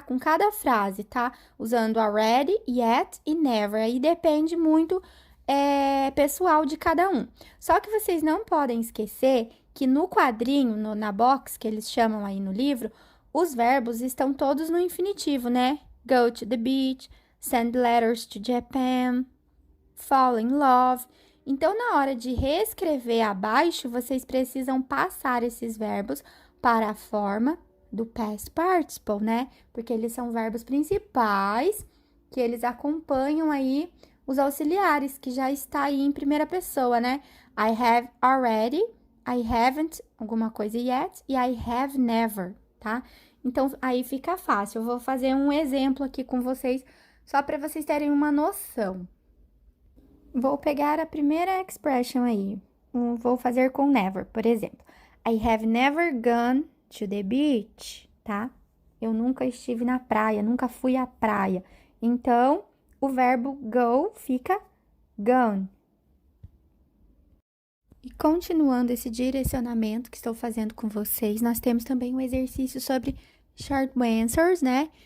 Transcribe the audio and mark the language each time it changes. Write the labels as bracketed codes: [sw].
[pt] Com cada frase, tá? Usando already, yet e never. Aí depende muito pessoal de cada um. Só que vocês não podem esquecer que no quadrinho, na box, que eles chamam aí no livro, os verbos estão todos no infinitivo, né? [en] Go to the beach, send letters to Japan, fall in love. [pt] Então, na hora de reescrever abaixo, vocês precisam passar esses verbos para a forma do past participle, né? Porque eles são verbos principais que eles acompanham aí os auxiliares, que já está aí em primeira pessoa, né? [en] I have already, I haven't, [pt] alguma coisa [en] yet, e I have never, tá? [pt] Então, aí fica fácil. Eu vou fazer um exemplo aqui com vocês, só para vocês terem uma noção. Vou pegar a primeira expression aí. Vou fazer com never, por exemplo. [en] I have never gone to the beach, tá? [pt] Eu nunca estive na praia, nunca fui à praia. Então, o verbo go fica gone. E continuando esse direcionamento que estou fazendo com vocês, nós temos também um exercício sobre short answers, né?